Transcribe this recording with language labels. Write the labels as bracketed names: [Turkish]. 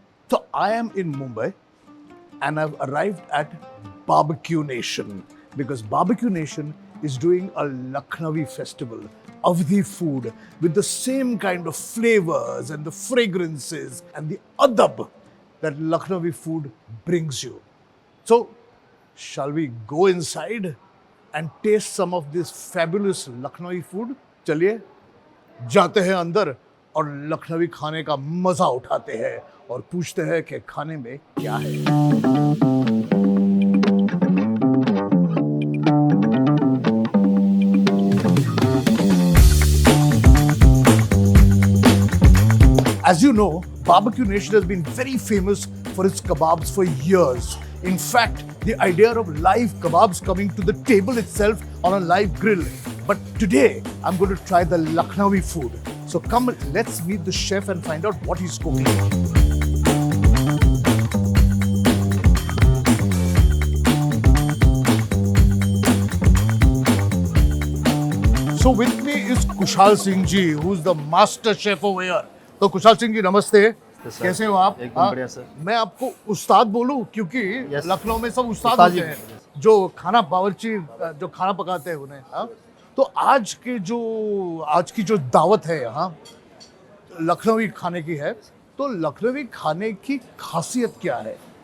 [English] So I am in Mumbai and I've arrived at Barbecue Nation because Barbecue Nation is doing a Lucknowi festival of the food with the same kind of flavors and the fragrances and the adab that Lucknowi food brings you. So, shall we go inside and taste some of this fabulous Lucknowi food? [Hindi] चलिए जाते हैं अंदर और लखनवी खाने का मजा उठाते हैं और पूछते हैं कि खाने में क्या है. [English] As you know, Barbecue Nation has been very famous for its kebabs for years. In fact, the idea of live kebabs coming to the table itself on a live grill. But today, I'm going to try the Lucknowi food. So come, let's meet the chef and find out what he's cooking. So with me is Kushal Singh ji, who's the master chef over here. [Hindi] तो कुशाल सिंह जी नमस्ते. कैसे हो आप? एकदम बढ़िया sir. मैं आपको उस्ताद बोलूं क्योंकि लखनऊ में सब उस्ताद होते हैं जो खाना बावर्ची जो खाना पकाते हैं उन्हें. हाँ, तो आज की जो दावत है यहाँ लखनवी खाने की है, तो लखनवी खाने की खासियत क्या है?